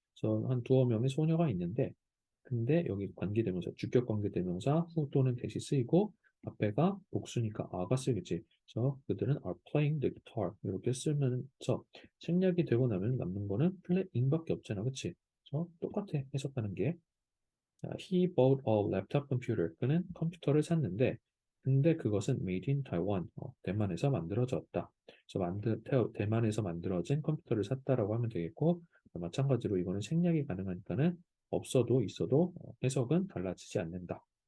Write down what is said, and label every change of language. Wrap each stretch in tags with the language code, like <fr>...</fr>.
<ko>그래서 한 두어 명의 소녀가 있는데 근데 여기 관계대명사, 주격 관계대명사 후 또는 대시 쓰이고 앞에가 복수니까 아가 쓰이겠지. 그래서 그들은</ko> <en>are playing the guitar</en> <ko>이렇게 쓰면서 생략이 되고 나면 남는 거는 playing밖에 없잖아, 그치? 그래서 똑같아 해석하는 게. 자,</ko> <en>he bought a laptop computer.</en> <ko>그는 컴퓨터를 샀는데 근데 그것은</ko> <en>made in Taiwan.</en> <ko>대만에서 만들어졌다. 그래서 대만에서 만들어진 컴퓨터를 샀다라고 하면 되겠고 마찬가지로 이거는 생략이 가능하니까는 없어도 있어도 해석은 달라지지 않는다.</ko>